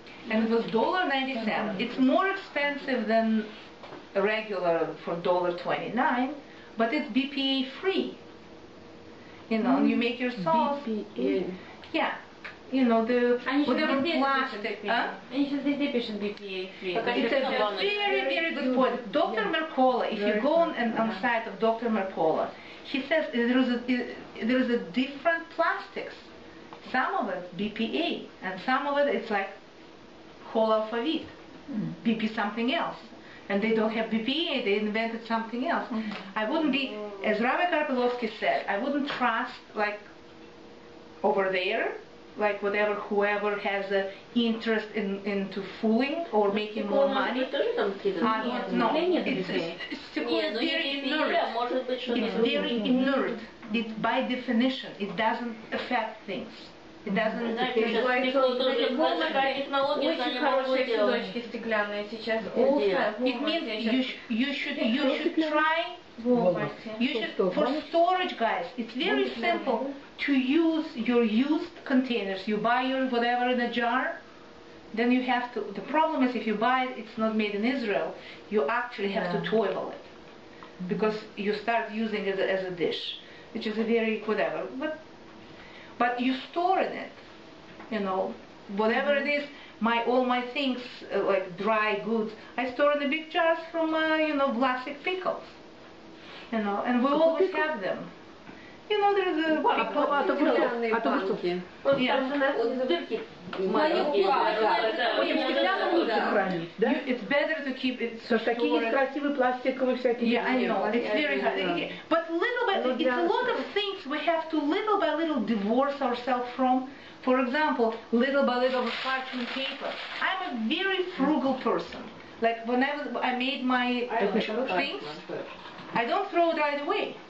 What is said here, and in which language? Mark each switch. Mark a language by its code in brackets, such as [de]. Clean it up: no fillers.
[en] And it was $1.97. It's more expensive than a regular for $1.29, but it's BPA free. You know, and you make your sauce. BPA. Yeah. You know, the whatever plastic. [ru] Они сейчас везде пишут BPA free. [en] It's a very, very good point. Dr. Mercola, if you go on the site of Dr. Mercola, he says there is a different plastics. Some of it BPA, and some of it it's like whole alphabet, BP something else. And they don't have BPA, they invented something else. I wouldn't be, as Rabbi Karpilovsky said, I wouldn't trust like over there, like whoever has an interest into fooling or making more money. No, it's very inert. It's very inert. It, by definition, it doesn't affect things. It doesn't. [ru] Очень хорошие цветочки стеклянные сейчас. [en] It means you should try. You should, for storage, guys, it's very simple to use your used containers. You buy your whatever in a jar, then you have to. The problem is if you buy it, it's not made in Israel. You actually have to toil it. because you start using it as a dish, which is a very whatever. But you store in it, you know, whatever it is. All my things like dry goods, I store in the big jars from you know, plastic pickles, you know, and we always have them. You know, there's a it's better to keep it. [ru] Такие красивые пластиковые всякие. [en] Yeah, I know. It's very hard. But little by it's a lot of things we have to little by little divorce ourselves from. For example, little by little parchment paper. I'm a very frugal person. Like when I made my things, I don't throw it right away.